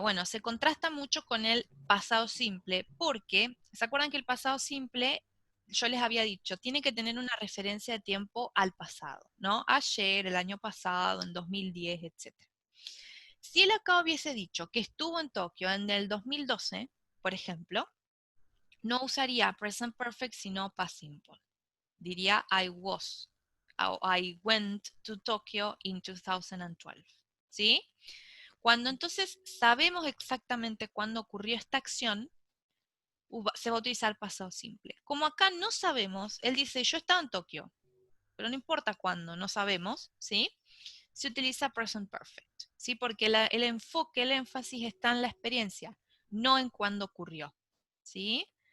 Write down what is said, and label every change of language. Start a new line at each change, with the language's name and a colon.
Spanish: Bueno, se contrasta mucho con el pasado simple, porque, ¿se acuerdan que el pasado simple, yo les había dicho, tiene que tener una referencia de tiempo al pasado, ¿no? Ayer, el año pasado, en 2010, etc. Si él acá hubiese dicho que estuvo en Tokio en el 2012, por ejemplo, no usaría present perfect sino past simple. Diría
English: I was, o I went to Tokyo in 2012.
Spanish: ¿Sí? Cuando entonces sabemos exactamente cuándo ocurrió esta acción, se va a utilizar el pasado simple. Como acá no sabemos, él dice, yo estaba en Tokio, pero no importa cuándo, no sabemos, ¿sí? Se utiliza present perfect, ¿sí? Porque el enfoque, el énfasis está en la experiencia, no en cuándo ocurrió, ¿sí?